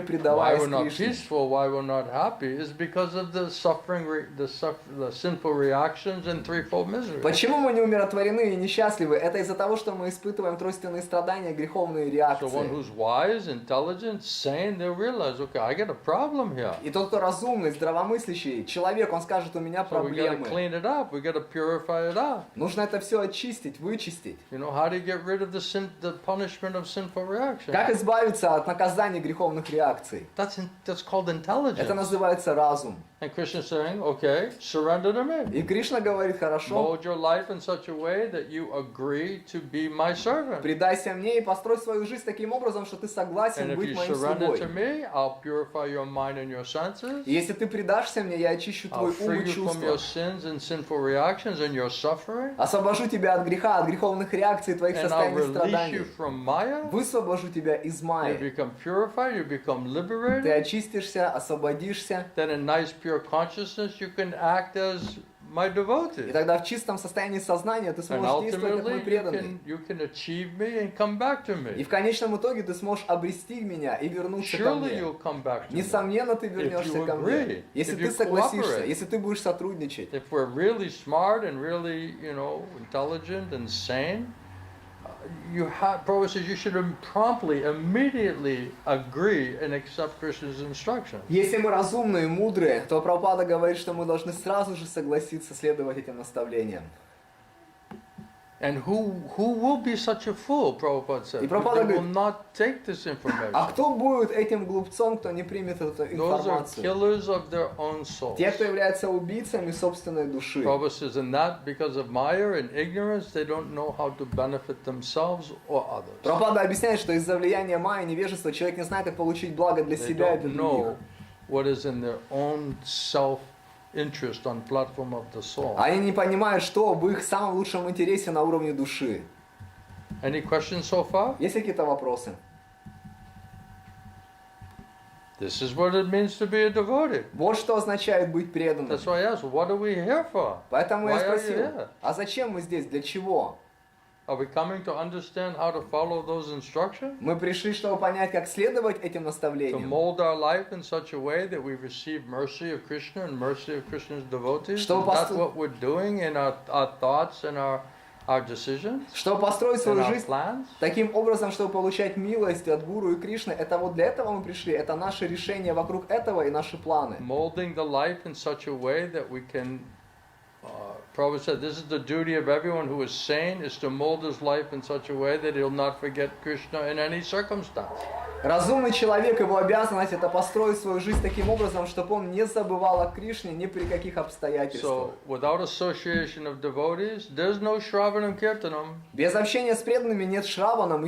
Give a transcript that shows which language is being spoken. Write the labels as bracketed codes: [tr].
[en] Why [ru] предаваясь [en] we're not [ru] Кришне. [en] peaceful, why we're not happy, is because of the suffering, the sinful reactions and threefold misery. [ru] Почему мы не умиротворены и несчастливы? Это из-за того, что мы испытываем тройственные страдания, греховные [en] So one [ru] реакции. [en] who's wise, intelligent, sane, they'll realize, okay, I got a problem here. [ru] И тот, кто разумный, здравомыслящий человек, он скажет, у меня [en] So we got to [ru] проблемы. [en] clean it up. We got to purify it out. [ru] Нужно это все очистить, вычистить. [en] How do you get rid of the punishment of sinful reaction? [ru] Как избавиться от наказания греховных реакций? [en] That's called [ru] Это [en] intelligence. [ru] называется разум. [en] And Krishna is saying, okay, surrender to me. [ru] И Кришна говорит, хорошо, [en] Mold your life in such a way that you agree to be my servant. [ru] предайся мне и построй свою жизнь таким образом, что ты [en] And [ru] согласен [en] if [ru] быть [en] you [ru] моим [en] surrender to [ru] слугой. [en] me, I'll purify your mind and your senses. [ru] И если ты предашься мне, я очищу [en] I'll [ru] твой ум [en] free [ru] и [en] you from your [ru] чувства. [en] sins and sinful reactions and your suffering. [ru] Освобожу тебя от греха, от греховных реакций, твоих [en] And I'll [ru] состояний [en] release you [ru] страданий. [en] from Maya. [ru] Высвобожу тебя из [en] You [ru] майи. [en] become purified, you become [ru] Ты [en] liberated. [ru] очистишься, освободишься. [en] Then in nice pure consciousness you can act as my [ru] И [en] devotee. [ru] тогда в чистом состоянии сознания ты [en] And [ru] сможешь действовать как мой [en] ultimately [ru] преданный. [en] you can achieve me and come back to [ru] И [en] me. [ru] в конечном итоге ты сможешь обрести меня и вернуться ко [en] Surely [ru] мне. [en] you'll come back to me. [ru] Несомненно, ты вернешься [en] you agree, [ru] Если [en] if [ru] ты [en] you [ru] согласишься, [en] cooperate. [ru] если ты будешь сотрудничать. [en] If we're really smart and really, intelligent and sane, Prabhupada says you should promptly, immediately agree and accept Krishna's instructions. [ru] Если мы разумные, мудрые, то Прабхупада говорит, что мы должны сразу же согласиться следовать этим наставлениям. [en] And who will be such a fool, Prabhupada said, [ru] И Прабхупада [en] will [ru] говорит, [en] not take this [ru] а [en] information. [ru] кто будет этим глупцом, кто не примет эту [en] Those are [ru] информацию? [en] killers of their own souls. [ru] Те, кто являются убийцами собственной души. [en] Prabhupada says, and that because of Maya and ignorance, they don't know how to benefit themselves or others. [ru] Прабхупада объясняет, что из-за влияния майя, невежества, человек не знает, как получить благо для [en] They [ru] себя и для [en] don't know what is in their own self-interest on platform of the soul. [ru] Они не понимают, что в их самом лучшем интересе на уровне души. [en] Any questions so far? [ru] Есть какие-то вопросы? [en] This is what it means to be a devotee. [ru] Вот что означает быть преданным. [en] That's why I asked, what are we here for? [ru] Поэтому я [en] Why are you [ru] спросил, [en] here? [ru] а зачем мы здесь, для чего? [en] Are we coming to understand how to follow those instructions? [ru] Мы пришли, чтобы понять, как следовать этим [en] To [ru] наставлениям. [en] mold our life in such a way that we receive mercy of Krishna and mercy of Krishna's devotees? [ru] Чтобы [en] Is that [ru] посту- [en] what we're doing in our thoughts and our decisions [ru] Чтобы построить [en] and [ru] свою [en] our [ru] жизнь [en] plans? [ru] таким образом, чтобы получать милость от Гуру и Кришны, это вот для этого мы пришли, это наше решение вокруг этого и наши планы. [en] Molding the life in such a way that we can, Prabhupada said, this is the duty of everyone who is sane, is to mold his life in such a way that he'll not forget Krishna in any circumstance. [ru] Разумный человек, его обязанность это построить свою жизнь таким образом, чтобы он не забывал о Кришне ни при каких обстоятельствах. [en] So, without association of devotees, there's no Shravanam Kirtanam. [ru] Без общения с преданными нет Шраванам и